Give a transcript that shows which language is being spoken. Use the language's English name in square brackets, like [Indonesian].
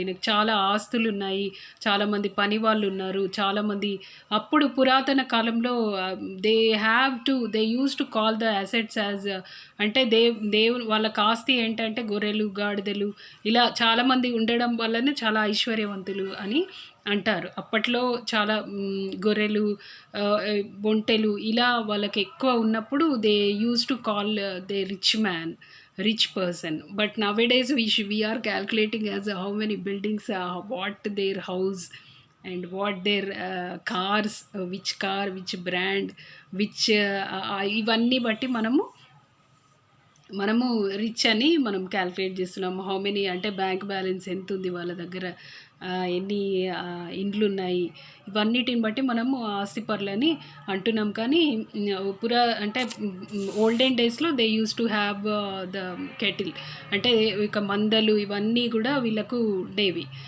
[Telugu] ఈయనకు చాలా ఆస్తులు ఉన్నాయి, చాలామంది పని వాళ్ళు ఉన్నారు, చాలామంది అప్పుడు పురాతన కాలంలో [English] they use to call the assets as [Telugu] అంటే వాళ్ళకి ఆస్తి ఏంటంటే గొర్రెలు, గాడిదలు ఇలా చాలామంది ఉండడం వల్లనే చాలా ఐశ్వర్యవంతులు అని అంటారు. అప్పట్లో చాలా గొర్రెలు, ఒంటెలు ఇలా వాళ్ళకి ఎక్కువ ఉన్నప్పుడు [English] They use to call they rich person. But nowadays we are calculating as how many buildings, what their house and what their cars, which car, which brand, which [Telugu] ఇవన్నీ బట్టి మనము రిచ్ అని మనం క్యాల్కులేట్ చేస్తున్నాము. [English] how many [Telugu] అంటే bank balance ఎంత ఉంది వాళ్ళ దగ్గర, ఎన్ని ఇండ్లు ఉన్నాయి, ఇవన్నిటిని బట్టి మనము ఆస్తిపరులని అంటున్నాం. కానీ అంటే ఓల్డెన్ డేస్లో [English] they used to have the cattle [Telugu] అంటే ఇక మందలు ఇవన్నీ కూడా వీళ్ళకు ఉండేవి.